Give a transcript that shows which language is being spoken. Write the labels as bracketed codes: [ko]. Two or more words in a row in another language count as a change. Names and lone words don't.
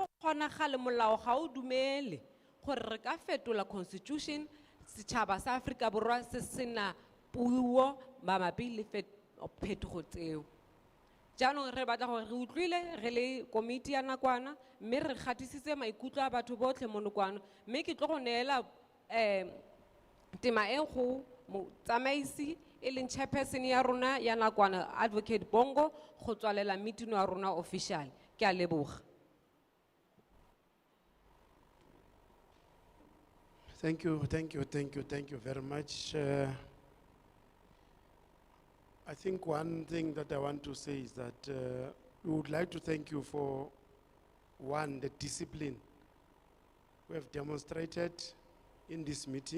[tn] kgonagale molao ga o dumele gore re ka fetola constitution setšhaba sa Afrika Borwa se sena puo mabapi le phetogo tseo jaanong re batla gore re utlwile re le komiti ya nakwana mme re gatisitse maikutlo a batho botlhe mo nokwano mme ke tlo go neela tema e go motsamaisi e leng chairperson ya rona ya nakwana Advocate Bongo go tswalela meeting ya rona official ke a leboga. [en] Thank you very much. I think one thing that I want to say is that we would like to thank you for, one, the discipline we have demonstrated in this meeting.